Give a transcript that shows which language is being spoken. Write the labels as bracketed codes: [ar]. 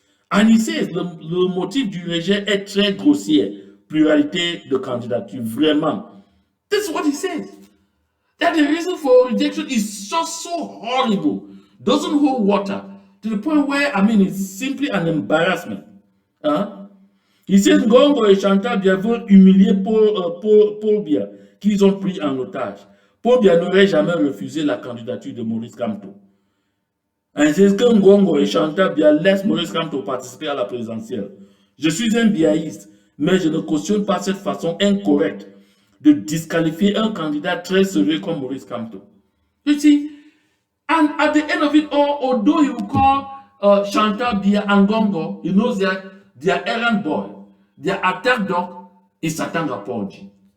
[en] And he says, [fr] le motif du rejet est très grossier, pluralité de candidature, vraiment. [en] This is what he says. That the reason for rejection is just so horrible, doesn't hold water, to the point where, it's simply an embarrassment. He says, [fr] Ngongo et Chantal Biya veulent humilier Paul Biya, qu'ils ont pris en otage. Paul Biya n'aurait jamais refusé la candidature de Maurice Kamto. [en] And he says [fr] que Ngongo et Chantal Biya laissent Maurice Kamto participer à la présidentielle. Je suis un biaïste. Mais je ne cautionne pas cette façon incorrecte de disqualifier un candidat très sérieux comme Maurice Kamto. [en] You see, and at the end of it all, although you call Chantal Bia Angongo, he knows that their errand boy, their attack dog is Satanga Porji.